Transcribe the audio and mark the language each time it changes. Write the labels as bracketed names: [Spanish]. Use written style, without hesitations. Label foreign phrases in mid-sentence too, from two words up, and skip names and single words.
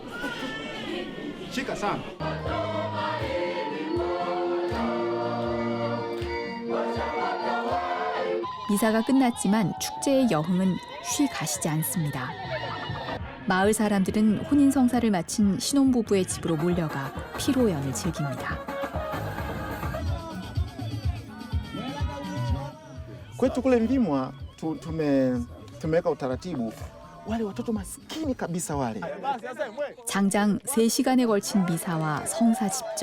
[Korean] 미사가 끝났지만 축제의 여흥은 쉬 가시지 않습니다. 마을 사람들은 혼인 성사를 마친 신혼부부의 집으로 몰려가 피로연을 즐깁니다. [Swahili] Kwetu kule Mvimwa tumeweka utaratibu wale watoto maskini kabisa wale. [Korean] 장장 3시간에 걸친 미사와 성사 집전.